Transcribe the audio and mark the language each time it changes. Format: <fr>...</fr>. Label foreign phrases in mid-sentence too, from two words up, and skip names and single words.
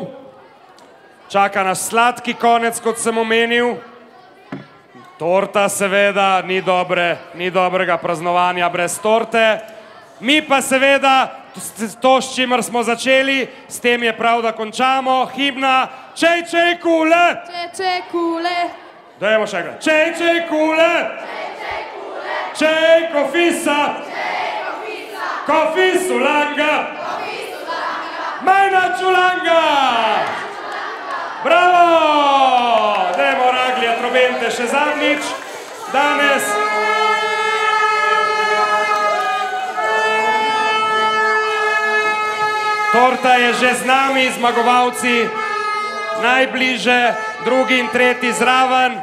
<sl>Čaka nas sladki konec, kot sem omenil. Torta seveda, ni dobrega praznovanja brez torte. Mi pa seveda, to s čimer smo začeli, s tem je prav, da končamo. Himna Čej, čej, kule! Čej, čej, kule! Dajmo še enkrat. Čej, čej, kule! Čej, čej, kule! Čej, kofisa! Čej, kofisa! Kofisu langa! Kofisu langa! Majna čulanga! Bravo! Dajmo raglje, trobente še zadnjič. Danes. Torta je že z nami, zmagovalci najbliže, drugi in tretji zraven.</sl>